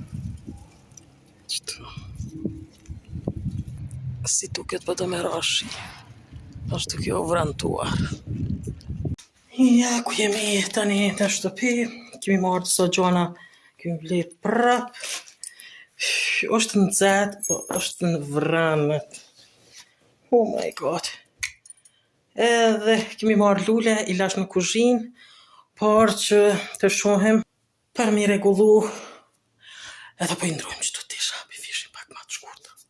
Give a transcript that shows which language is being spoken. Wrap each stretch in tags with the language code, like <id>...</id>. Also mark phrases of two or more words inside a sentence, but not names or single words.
<sq>Si duket po do me rashi. Ashtu kjo vrantuar. Ja, ku jemi tani në shtëpi. Kemi marrë disa gjana. Kemi bler prap. Është nxehtë, po është në vranë.</sq> <en>Oh my god.</en> <sq>Edhe kemi marrë lule, i lash në kuzhinë, por që të shohim për mi rregullu. Edhe po i ndrojmë qëto tisha, për fishin pak ma të shkurta.</sq>